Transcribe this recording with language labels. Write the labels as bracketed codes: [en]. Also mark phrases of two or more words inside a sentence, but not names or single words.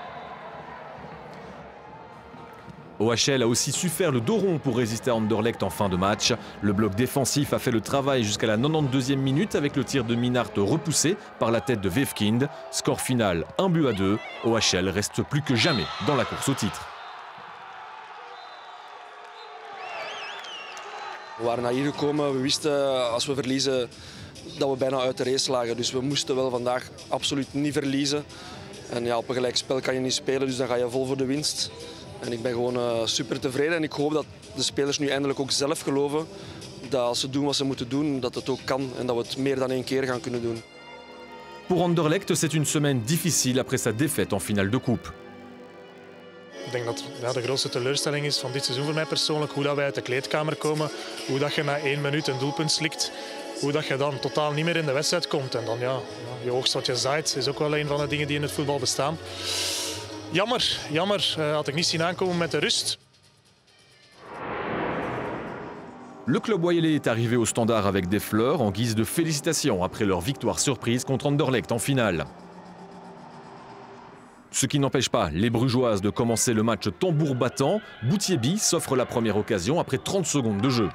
[fr] OHL a aussi su faire le dos rond pour résister à Anderlecht en fin de match. Le bloc défensif a fait le travail jusqu'à la 92e minute avec le tir de Minhart repoussé par la tête de Vevkin. Score final 1-2. OHL reste plus que jamais dans la course au titre. [nl] We waren naar hier gekomen, we wisten als we verliezen dat we bijna uit de race lagen. Dus we moesten wel vandaag absoluut niet verliezen. En ja, op een gelijkspel kan je niet spelen, dus dan ga je vol voor de winst. En ik ben gewoon super tevreden en ik hoop dat de spelers nu eindelijk ook zelf geloven dat als ze doen wat ze moeten doen, dat het ook kan en dat we het meer dan 1 keer gaan kunnen doen. [fr] Pour Anderlecht, c'est une semaine difficile après sa défaite en finale de coupe. [nl] Ik denk dat de grootste teleurstelling is van dit seizoen voor mij persoonlijk. Hoe dat wij uit de kleedkamer komen, hoe dat je na 1 minuut een doelpunt slikt. Hoe dat je dan totaal niet meer in de wedstrijd komt. En dan je oogst wat je zaait, is ook wel een van de dingen die in het voetbal bestaan. Jammer, had ik niet zien aankomen met de rust. [fr] Le club Wayelais est arrivé au Standard avec des fleurs en guise de félicitations après leur victoire surprise contre Anderlecht en finale. Ce qui n'empêche pas les Brugeoises de commencer le match tambour battant. Boutiebi s'offre la première occasion après 30 secondes de jeu.